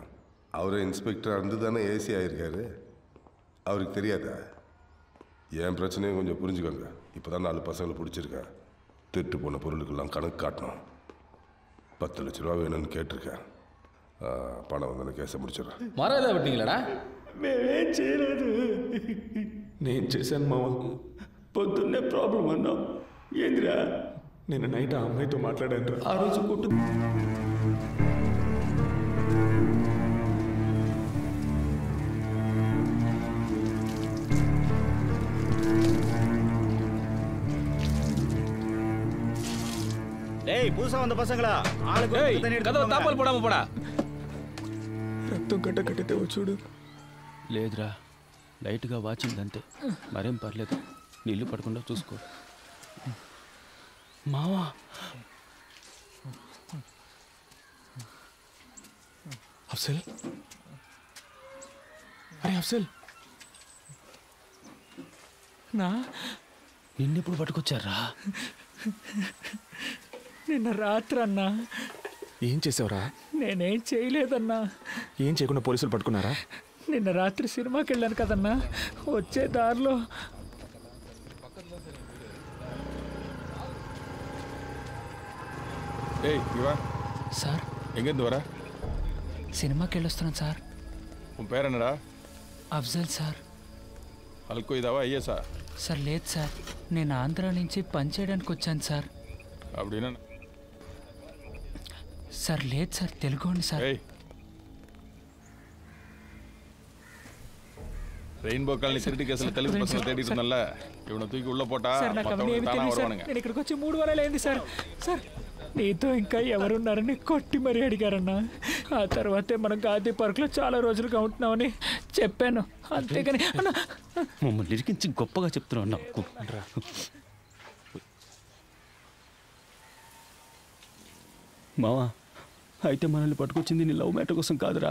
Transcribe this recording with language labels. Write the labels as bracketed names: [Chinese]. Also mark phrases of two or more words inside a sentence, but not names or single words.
[Tamil] அவரே இன்ஸ்பெக்டராக இருந்து தானே ஏசி ஆகிருக்காரு. அவருக்கு தெரியாதா? என் பிரச்சனையும் கொஞ்சம் புரிஞ்சுக்கோங்க. இப்போ தான் 4 பசங்களை பிடிச்சிருக்கேன். திருட்டு போன பொருளுக்கெல்லாம் கணக்கு காட்டணும். 10 லட்ச ரூபா வேணும்னு கேட்டிருக்கேன். பணம் வந்தோடனே கேஸை முடிச்சிடறேன். மரம் ஏதாவது விட்டீங்களாடா? [Telugu] మేమేం చేయలేదు. నేను చేశాను మావా. పొద్దున్నే ప్రాబ్లం అన్నాం. ఏందిరా? నిన్న నైట్ ఆ అమ్మాయితో మాట్లాడాను. ఆ రోజు కొట్టు [Tamil] டேய் புதுசா வந்த பசங்களா ஆளுக்கு தண்ணி எடுத்து கதவு தாப்பால் போடாம போடா. [Telugu] రక్తం కట్ట కట్టితే చూడు. లేదురా, లైట్గా వాచిందంతే, మరేం పర్లేదు. నీళ్లు పడకుండా చూసుకో. మావా అఫ్సల్, అరే అఫ్సల్, నిన్నెప్పుడు పట్టుకొచ్చారా? నిన్న రాత్రి అన్నా. ఏం చేసావురా? నేనేం చేయలేదన్నా. ఏం చేయకుండా పోలీసులు పట్టుకున్నారా? నిన్న రాత్రి సినిమాకి వెళ్ళాను కదన్నా, వచ్చే దారిలో [Tamil] ஏய் இவா சார் எங்கேருந்து வர? [Telugu] సినిమాకి వెళ్ళొస్తున్నాను సార్. [Tamil] உன் பேர் என்னடா? [Telugu] అఫ్జల్ సార్. అల్కో ఇదావా ఐఎస్ఆ? సార్ లేదు సార్, నేను ఆంధ్ర నుంచి పని చేయడానికి వచ్చాను సార్. [Tamil] அப்படின்னா [Telugu] సార్ లేదు సార్, తెలుగోండి సార్. [Tamil] ரெயின்போ காலனி திருட்டு கேஸ்ல தெலுங்கு பசங்க தேடிட்டு இருந்தல்ல, இவனை தூக்கி உள்ள போட்டா மத்தவங்க தானா வருவானுங்க. [Telugu] నేను ఇక్కడికి వచ్చి 3 వారాలు అయింది సార్. సార్ నీతో ఇంకా ఎవరున్నారని కొట్టి మరీ అడిగారన్నా. ఆ తర్వాతే మనం గాంధీ పార్క్లో చాలా రోజులుగా ఉంటున్నామని చెప్పాను, అంతేగాని అన్న మమ్మల్ని ఇరికించి గొప్పగా చెప్తున్నావు నాకు. మావా, అయితే మనల్ని పట్టుకొచ్చింది నీ [English] love matter [Telugu] కోసం కాదురా.